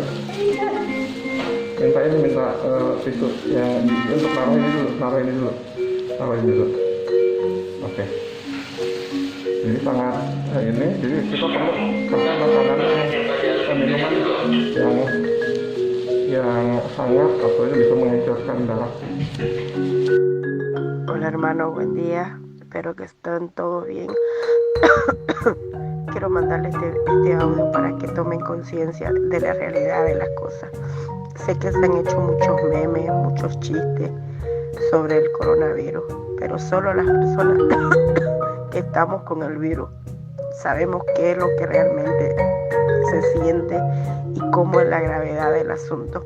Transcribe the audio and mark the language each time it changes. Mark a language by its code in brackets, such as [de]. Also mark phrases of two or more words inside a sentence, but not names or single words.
[id] Minta tisu ya, untuk naruh ini dulu. Oke. Jadi sangat ini, jadi kita perlu kasih makanan, minuman yang hangat, atau ini bisa mengecerkan darah. [es] Hola hermano, buen día, espero que estén todos bien. Quiero mandarles este audio para que tomen conciencia de la realidad de las cosas. Sé que se han hecho muchos memes, muchos chistes sobre el coronavirus, pero solo las personas que estamos con el virus sabemos qué es lo que realmente se siente y cómo es la gravedad del asunto.